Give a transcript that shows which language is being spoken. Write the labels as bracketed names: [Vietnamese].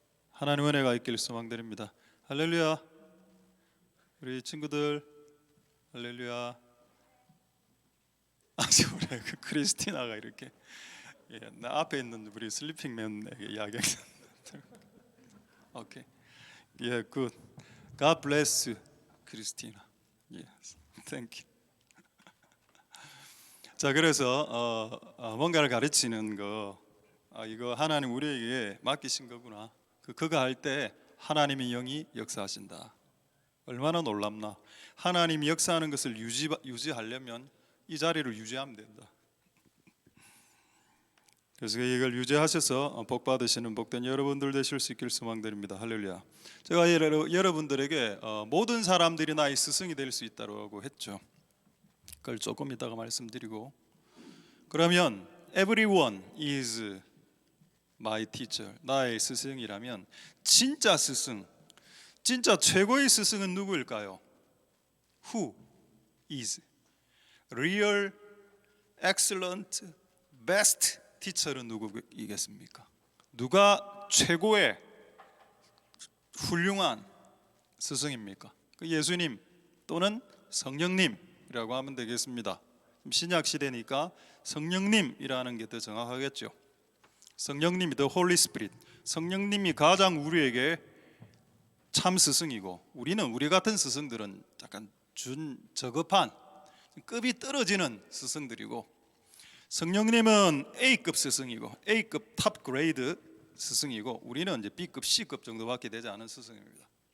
[Korean] 하나님 은혜가 있기를 소망드립니다. 할렐루야. 우리 친구들 할렐루야. 아직 우리 그 크리스티나가 이렇게, 예, 나 앞에 있는 우리 슬리핑맨에게 이야기했는데. 오케이. 예, 굿. [English] God bless you, 크리스티나. Yes, thank you. [Korean] 자, 그래서 뭔가를 가르치는 거, 이거 하나님 우리에게 맡기신 거구나. 그거 할 때 하나님의 영이 역사하신다. 얼마나 놀랍나. 하나님이 역사하는 것을 유지하려면 이 자리를 유지하면 된다. 그래서 이걸 유지하셔서 복 받으시는 복된 여러분들 되실 수 있길 소망드립니다. 할렐루야. 제가 여러분들에게 모든 사람들이 나의 스승이 될 수 있다고 했죠. 그걸 조금 이따가 말씀드리고, 그러면 [English] everyone is my teacher, [Korean] 나의 스승이라면 진짜 스승, 진짜 최고의 스승은 누구일까요? [English] Who is real, excellent, best teacher은 [Korean] 누구이겠습니까? 누가 최고의 훌륭한 스승입니까? 그 예수님 또는 성령님이라고 하면 되겠습니다. 신약 시대니까 성령님이라는 게 더 정확하겠죠. 성령님이 the Holy Spirit, 성령님이 가장 우리에게 참 스승이고, 우리는 우리 같은 스승들은 약간 저급한 급이 떨어지는 스승들이고, 성령님은 A급 스승이고 A급 탑 그레이드 스승이고, 우리는 이제 B급, C급 정도밖에 되지 않은 스승입니다.